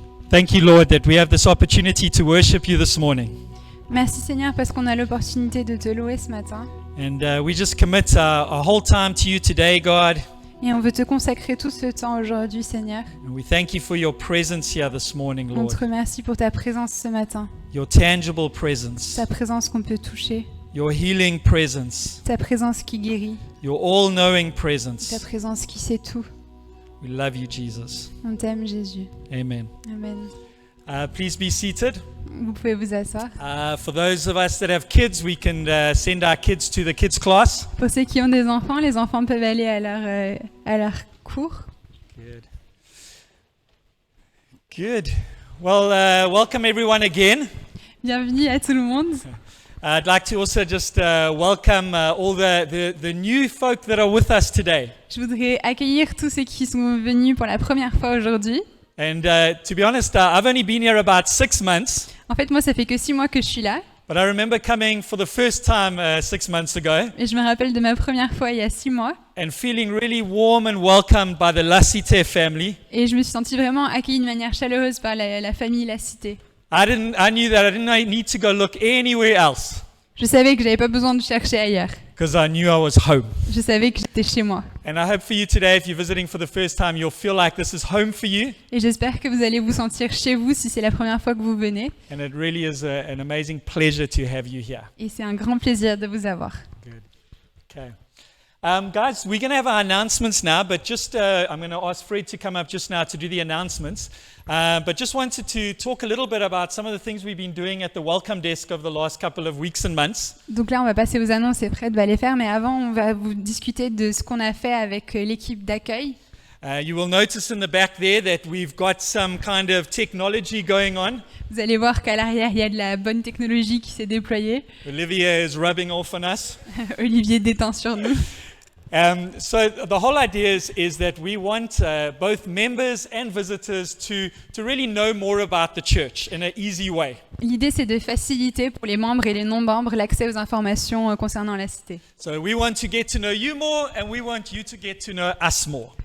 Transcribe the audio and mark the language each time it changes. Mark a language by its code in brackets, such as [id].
[en] Thank you, Lord, that we have this opportunity to worship you this morning. [fr] Merci Seigneur parce qu'on a l'opportunité de te louer ce matin. [en] And we just commit our whole time to you today, God. [fr] Et on veut te consacrer tout ce temps aujourd'hui, Seigneur. [en] And we thank you for your presence here this morning, [fr] On [en] Lord. [fr] te remercie pour ta présence ce matin, [en] Your tangible presence, [fr] ta présence qu'on peut toucher, [en] your healing presence, [fr] ta présence qui guérit, [en] your all-knowing [fr] ta [en] presence. [fr] présence qui sait tout. [en] We love you, Jesus. [fr] On t'aime, Jésus. [en] Amen. [fr] Amen. [en] Please be seated. [fr] Vous pouvez vous asseoir. [en] For those of us that have kids, we can send our kids to the kids class. [fr] Pour ceux qui ont des enfants, les enfants peuvent aller à leur cours. [en] Good. Good. Well, welcome everyone again. [fr] Bienvenue à tout le monde. [en] I'd like to also just welcome all the new folk that are with us today. [fr] Je voudrais accueillir tous ceux qui sont venus pour la première fois aujourd'hui. [en] And to be honest, I've only been here about 6 months, [fr] En fait, moi, ça fait que 6 mois que je suis là. [en] but I remember coming for the first time 6 months ago [fr] Et je me rappelle de ma première fois il y a 6 mois. [en] and feeling really warm and welcomed by the Lassiter family. [fr] Et je me suis sentie vraiment accueillie de manière chaleureuse par la famille La Cité. [en] I knew that I didn't need to go look anywhere else [fr] Je savais que j'avais pas besoin de chercher ailleurs. [en] because I knew I was home. [fr] Je savais que j'étais chez moi. [en] And I hope for you today, if you're visiting for the first time, you'll feel like this is home for you. [fr] Et j'espère que vous allez vous sentir chez vous si c'est la première fois que vous venez. [en] And it really is an amazing pleasure to have you here. [fr] Et c'est un grand plaisir de vous avoir. [en] Good. Okay. Guys, we're going to have our announcements now, but just I'm going to ask Fred to come up just now to do the announcements. But just wanted to talk a little bit about some of the things we've been doing at the welcome desk over the last couple of weeks and months. [fr] Donc là, on va passer aux annonces et Fred va les faire. Mais avant, on va vous discuter de ce qu'on a fait avec l'équipe d'accueil. [en] You will notice in the back there that we've got some kind of technology going on. [fr] Vous allez voir qu'à l'arrière, il y a de la bonne technologie qui s'est déployée. [en] Olivia is rubbing off on us. [fr] Olivier déteint sur nous. [en] So the whole idea is that we want both members and visitors to really know more about the church in an easy way. [fr] L'idée, c'est de faciliter pour les membres et les non-membres l'accès aux informations concernant la cité. [en] So we want to get to know you more and we want you to get to know us more.